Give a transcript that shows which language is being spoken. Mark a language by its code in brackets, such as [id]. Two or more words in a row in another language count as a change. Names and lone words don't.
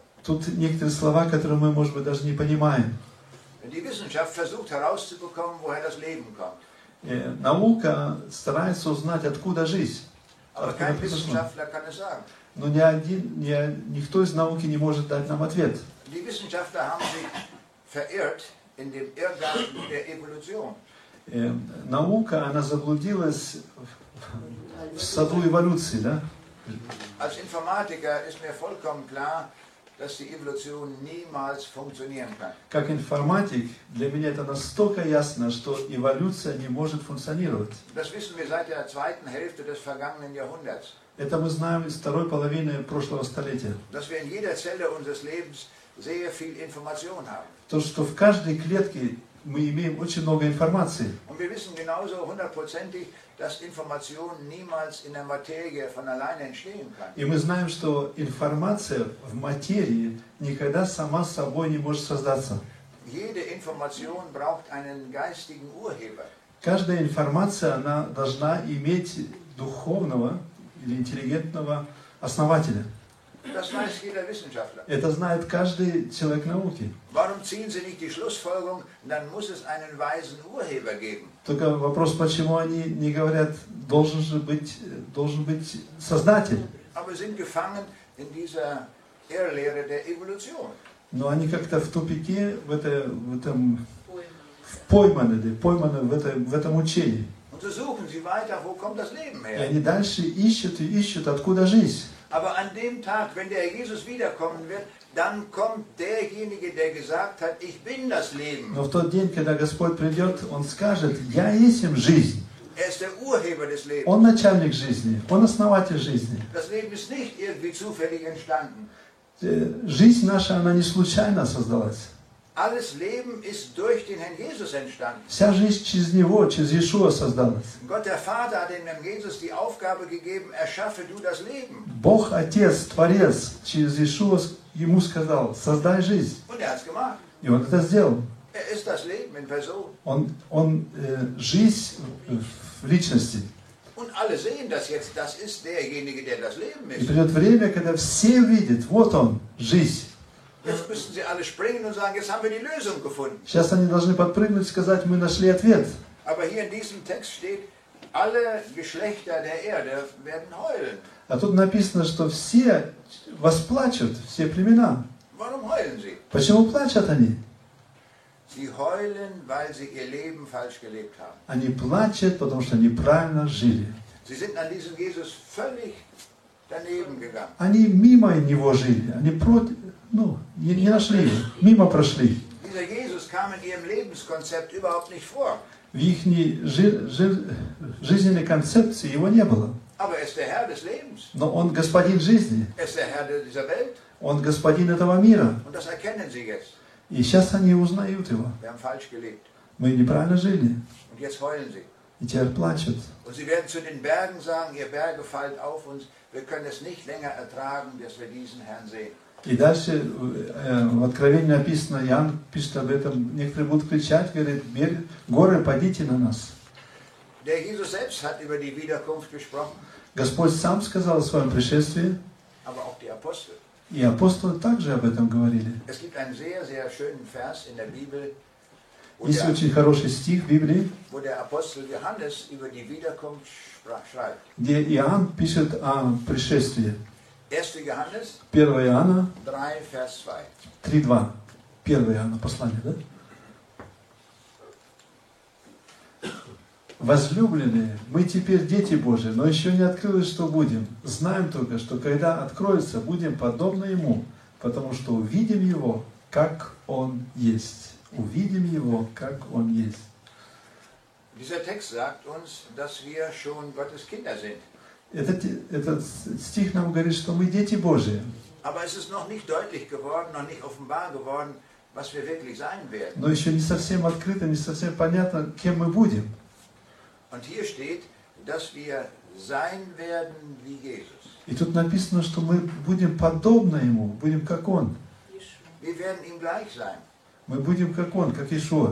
[ru] Тут некоторые слова, которые мы, может быть, даже не понимаем. [de] Die Wissenschaft versucht herauszubekommen, woher das Leben kommt. [ru] Наука старается узнать, откуда жизнь. [de] Aber kein Wissenschaftler kann es sagen. [ru] Но никто из науки не может дать нам ответ. [de] Die Wissenschaftler haben sich verirrt in dem Irrgarten der Evolution. [ru] Наука, она заблудилась в саду эволюции, да? [de] Als Informatiker ist mir vollkommen klar, dass die Evolution niemals funktionieren kann. [ru] Как информатик, для меня это настолько ясно, что эволюция не может функционировать. [de] Das wissen wir seit der zweiten Hälfte des vergangenen Jahrhunderts. [ru] Это мы знаем из второй половины прошлого столетия. [de] Dass wir in jeder Zelle unseres Lebens sehr viel Information haben. [ru] То, что в каждой клетке мы имеем очень много информации. [de] Und wir wissen genauso hundertprozentig, dass Information niemals in der Materie von alleine entstehen kann. [ru] И мы знаем, что информация в материи никогда сама собой не может создаться. [de] Jede Information braucht einen geistigen Urheber. [ru] Каждая информация, она должна иметь духовного или интеллигентного основателя. [de] Das weiß jeder Wissenschaftler. [ru] Это знает каждый человек науки. [de] Warum ziehen Sie nicht die Schlussfolgerung, dann muss es einen weisen Urheber geben? [ru] Только вопрос, почему они не говорят, должен быть создатель. [de] Aber sind gefangen in dieser Irrlehre der Evolution. [ru] Но они как-то в тупике, пойманы в этом учении. [de] Und so suchen sie weiter, wo kommt das Leben [ru] И [de] her? [ru] они дальше ищут, откуда жизнь. [de] Aber an dem Tag, wenn der Herr Jesus wiederkommen wird, dann kommt derjenige, der gesagt hat, ich bin das Leben. [ru] Но в тот день, когда Господь придет, Он скажет: «Я есть им жизнь». [de] Er ist der Urheber des Lebens. [ru] Он начальник жизни, Он основатель жизни. [de] Das Leben ist nicht irgendwie zufällig entstanden. [ru] Жизнь наша, она не случайно создалась. [de] Alles Leben ist durch den Herrn Jesus entstanden. [ru] Вся жизнь через Него, через Иешуа создалась. [de] Gott der Vater hat dem Herrn Jesus die Aufgabe gegeben, erschaffe du das Leben. [ru] Бог, Отец, Творец, через Иешуа Ему сказал: «Создай жизнь». [de] Und er hat es gemacht. [ru] И Он это сделал. [de] Er ist das Leben in Person. [ru] Он жизнь в личности. [de] Und alle sehen das jetzt, das ist derjenige, der das Leben [ru] И [de] ist. [ru] придет время, когда все видят: вот Он, жизнь. [de] Jetzt müssen sie alle springen und sagen, jetzt haben wir die Lösung gefunden. [ru] Сейчас они должны подпрыгнуть и сказать: мы нашли ответ. [de] Aber hier in diesem Text steht, alle Geschlechter der Erde werden heulen. [ru] А тут написано, что все восплачут, все племена. [de] Warum heulen sie? [ru] Почему плачут они? [de] Sie heulen, weil sie ihr Leben falsch gelebt haben. [ru] Они плачут, потому что неправильно жили. [de] Sie sind an diesem Jesus völlig daneben gegangen. [ru] Они мимо Него жили. Они не нашли его, мимо прошли. [de] Dieser Jesus kam in ihrem Lebenskonzept überhaupt nicht vor. [ru] В их жизненной концепции Его не было. [de] Aber er ist der Herr des Lebens. [ru] Но Он господин жизни. [de] Er ist der Herr dieser Welt. [ru] Он господин этого мира. [de] Und das erkennen sie jetzt. [ru] И сейчас они узнают Его. [de] Wir haben falsch gelebt. [ru] Мы неправильно жили. [de] Und jetzt heulen sie. [ru] И теперь плачут. [de] Und sie werden zu den Bergen sagen, ihr Berge fallt auf uns. Wir können es nicht länger ertragen, dass wir diesen Herrn sehen. [ru] И дальше в Откровении написано, Иоанн пишет об этом, некоторые будут кричать, говорит: горы, падите на нас. [de] Der Jesus selbst hat über die Wiederkunft gesprochen. [ru] Господь сам сказал о своем пришествии, [de] Aber auch die Apostel. [ru] и апостолы также об этом говорили. [de] Es gibt einen sehr, sehr schönen Vers in der Bibel, [ru] Есть очень хороший стих в Библии, [de] wo der Apostel Johannes über die Wiederkunft schreibt. [ru] где Иоанн пишет о пришествии. [de] 1. Johannes [ru] 1 Иоанна [de] 3, Vers 2. [ru] 3:2. 1 Иоанна, послание, да? Возлюбленные, мы теперь дети Божии, но еще не открылось, что будем. Знаем только, что когда откроется, будем подобны Ему, потому что увидим Его, как Он есть. Увидим Его, как Он есть. [de] Dieser Text sagt uns, dass wir schon Gottes Kinder sind. [ru] Этот стих нам говорит, что мы дети Божии. [de] Aber es ist noch nicht deutlich geworden, noch nicht offenbar geworden, was wir wirklich sein werden. [ru] Но еще не совсем открыто, не совсем понятно, кем мы будем. [de] Und hier steht, dass wir sein werden wie Jesus. [ru] И тут написано, что мы будем подобны Ему, будем как Он. [de] Wir werden ihm gleich sein. [ru] Мы будем как Он, как Иешуа.